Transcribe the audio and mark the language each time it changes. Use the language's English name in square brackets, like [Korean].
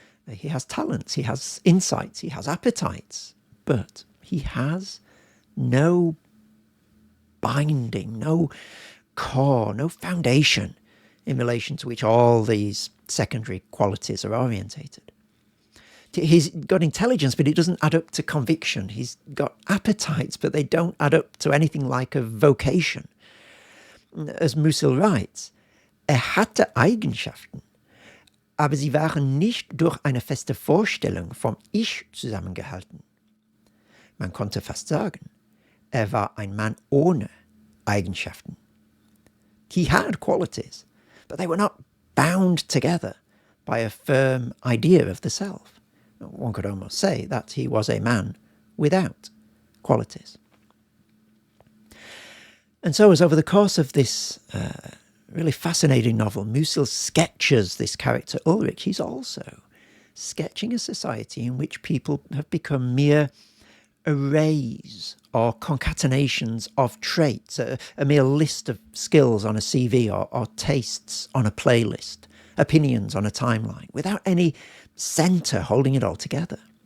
[English] He has talents, he has insights, he has appetites, but he has no binding, no core, no foundation in relation to which all these secondary qualities are orientated. He's got intelligence, but it doesn't add up to conviction. He's got appetites, but they don't add up to anything like a vocation. As Musil writes, [German] hatte Eigenschaften, aber sie waren nicht durch eine feste Vorstellung vom Ich zusammengehalten. Man konnte fast sagen, war ein Mann ohne Eigenschaften. [English] He had qualities, but they were not bound together by a firm idea of the self. One could almost say that he was a man without qualities. And so as over the course of this really fascinating novel, Musil sketches this character Ulrich, he's also sketching a society in which people have become mere arrays or concatenations of traits, a mere list of skills on a CV or tastes on a playlist, opinions on a timeline, without any centre holding it all together.